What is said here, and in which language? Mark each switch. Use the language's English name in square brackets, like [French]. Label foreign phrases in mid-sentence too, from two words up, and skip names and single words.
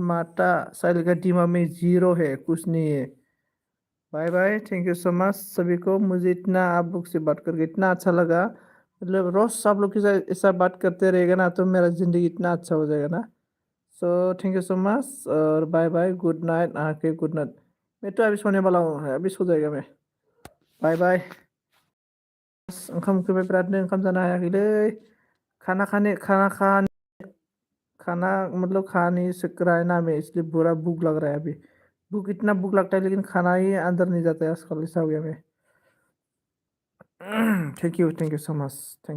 [Hindi] माता शैली का दिमाग में जीरो है कुछ नहीं है [English] bye bye thank you so much [Hindi] सभी को मुझे इतना आप लोग से बात करके इतना अच्छा लगा मतलब रोज आप लोग के साथ ऐसा बात करते रहेगा ना तो मेरा ज़िंदगी इतना अच्छा हो जाएगा ना [English] so thank you so much [Hindi] और [English] bye bye good night [Hindi] आके [English] good night [Hindi] मैं तो अभी सोने वाला हूँ अभी सो जाएगा मैं [English] bye bye [Bodo] ओंखाम उखैबाय बिरादनो ओंखाम जानो हायाखैलै [Hindi] खाना मतलब खाने से कराए ना में इसलिए बुरा भूख लग रहा है अभी भूख इतना भूख लगता है लेकिन खाना ही अंदर नहीं जाता है आजकल ऐसा हो गया मैं [English] thank you so much thank you